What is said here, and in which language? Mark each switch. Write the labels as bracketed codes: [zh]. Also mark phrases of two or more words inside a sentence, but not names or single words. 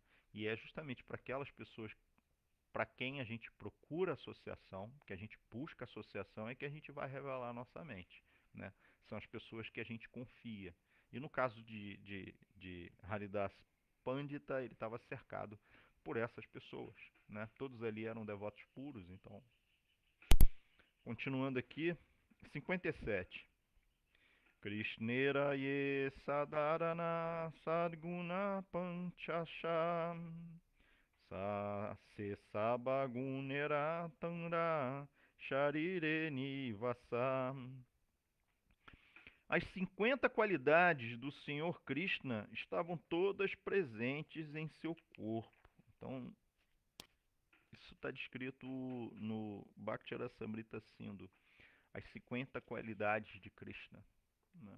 [pt] E é justamente para aquelas pessoas para quem a gente procura associação, que a gente busca associação, é que a gente vai revelar a nossa mente, né? São as pessoas que a gente confia. E no caso de Haridas Pandita, ele estava cercado por essas pessoas, né? Todos ali eram devotos puros. Então, continuando aqui, 57. [bn] কৃষ্ণের যে সাধারণ সদ্গুণ পঞ্চাশ স সে সবগুণের তাঁর শরীরে নিবাস. [pt] As 50 qualidades do Senhor Krishna estavam todas presentes em seu corpo. Então, isso está descrito no Bhakti-rasamrita Sindhu. As 50 qualidades de Krishna, né?